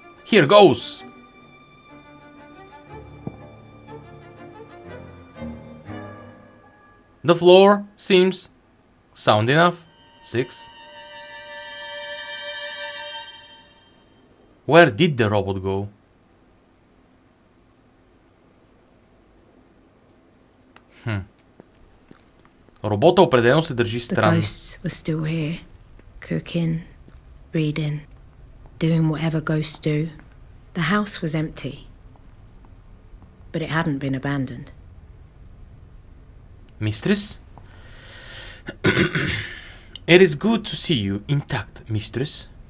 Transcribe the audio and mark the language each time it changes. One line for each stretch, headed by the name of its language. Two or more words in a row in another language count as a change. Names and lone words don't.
English: Here goes! The floor seems sound enough. 6. Where did the robot go?
Bulgarian: Робота определено се държи
English: The
Bulgarian: странно.
English: ghosts were still here, cooking, reading, doing whatever ghosts do. The house was empty, but it hadn't been abandoned. Mistress? It is good to see you intact, mistress.